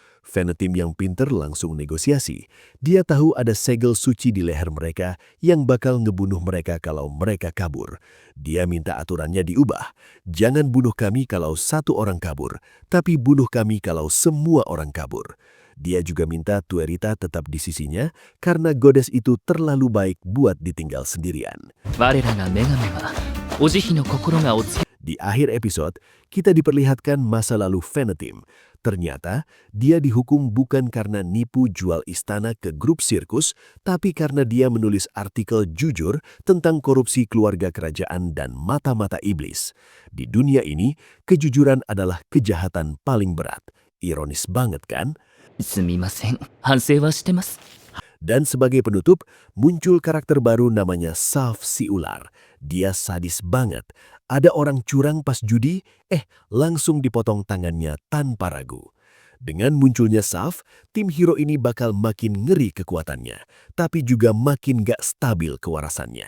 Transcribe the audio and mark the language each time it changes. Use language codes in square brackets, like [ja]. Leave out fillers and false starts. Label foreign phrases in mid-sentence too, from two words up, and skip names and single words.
[id] Venetim yang pinter langsung negosiasi. Dia tahu ada segel suci di leher mereka yang bakal ngebunuh mereka kalau mereka kabur. Dia minta aturannya diubah. Jangan bunuh kami kalau satu orang kabur, tapi bunuh kami kalau semua orang kabur. Dia juga minta Tuerita tetap di sisinya karena goddess itu terlalu baik buat ditinggal sendirian. [ja] 我らが女神はお慈悲の心がおつ [id] Di akhir episode, kita diperlihatkan masa lalu Venetim. Ternyata, dia dihukum bukan karena nipu jual istana ke grup sirkus, tapi karena dia menulis artikel jujur tentang korupsi keluarga kerajaan dan mata-mata iblis. Di dunia ini, kejujuran adalah kejahatan paling berat. Ironis banget kan? [ja] すみません反省はしてます [id] Dan sebagai penutup, muncul karakter baru namanya Saf si ular. Dia sadis banget. Ada orang curang pas judi, langsung dipotong tangannya tanpa ragu. Dengan munculnya Saf, tim hero ini bakal makin ngeri kekuatannya, tapi juga makin gak stabil kewarasannya.